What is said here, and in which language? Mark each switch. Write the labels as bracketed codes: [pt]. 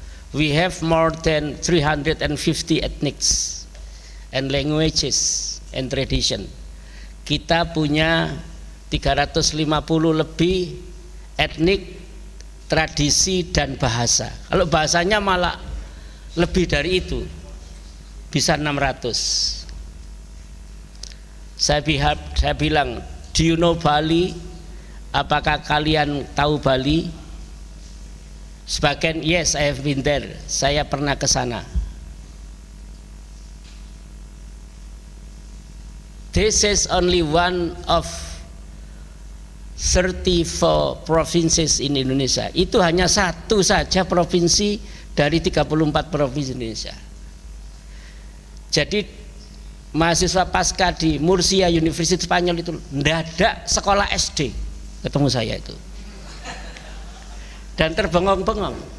[en] We have more than 350 ethnics and languages and tradition. [id] Kita punya 350 lebih etnik, tradisi dan bahasa. Kalau bahasanya malah lebih dari itu, bisa 600. Saya bilang, [en] do you know Bali? [id] Apakah kalian tahu Bali? Sebagian, [en] yes, I have been there. [id] Saya pernah ke sana. [en] This is only one of 34 provinces in Indonesia. [id] Itu hanya satu saja provinsi dari 34 provinsi Indonesia. Jadi mahasiswa Pasca di Murcia University Spanyol itu tidak ada sekolah SD, ketemu saya itu, dan terbengong-bengong.